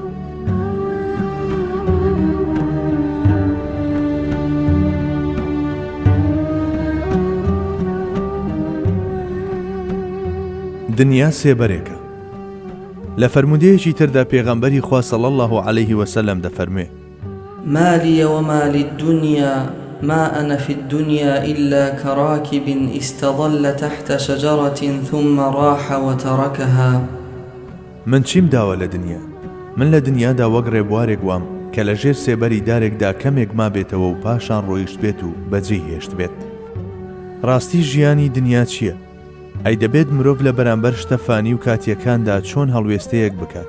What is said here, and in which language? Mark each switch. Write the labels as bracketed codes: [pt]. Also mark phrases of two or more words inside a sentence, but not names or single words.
[ckb] دنیا سێبەرێکە. لە فەرمودەیەکی تردا پێغەمبەری خوا [ar] صلی الله عليه وسلم [ckb] دەفەرموێ [ar] ما لي وما للدنيا ما أنا في الدنيا إلا كراكب استظل تحت شجرة ثم راح وتركها. [ckb] من چیم داوە لە دنیا؟ من لە دنیادا وەک ڕێبوارێک وام کە لە ژێر سێبەری دارێکدا کەمێک ما بێتەوە و پاشان ڕۆیشت بێت و بەجێ هێشت بێت. ڕاستی ژیانی دنیا چییە؟ ئەی دەبێت مرۆڤ لە بەرامبەر شتە فانی و کاتیەکاندا چۆن هەڵوێستەیەک بکات.